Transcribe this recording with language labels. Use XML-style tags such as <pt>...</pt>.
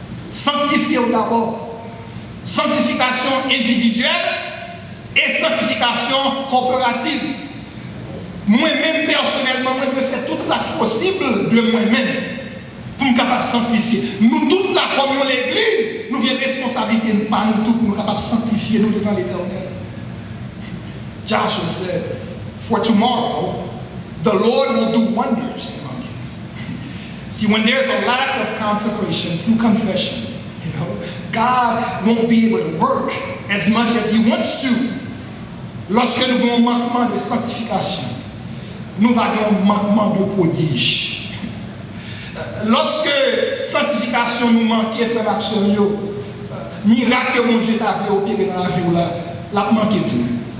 <fr>Sanctifiez-vous d'abord. Sanctification individuelle et sanctification coopérative. Moi-même, personnellement, je vais faire tout ça possible de moi-même pour me capable de sanctifier. Nous, toute la communion de l'Église, nous avons responsabilité, pas nous tous, pour nous capables de sanctifier nous devant l'Éternel.</fr> <en>Joshua said, for tomorrow, the Lord will do wonders among you. See, when there's a lack of consecration through confession, God won't be able to work as much as He wants to.</en> <fr>Lorsque nous avons un manquement de sanctification, nous avons un manquement de prodige. Lorsque sanctification nous manque, frère Maxime, miracle que mon Dieu t'a fait opérer dans la vie, l'a manqué tout.</fr>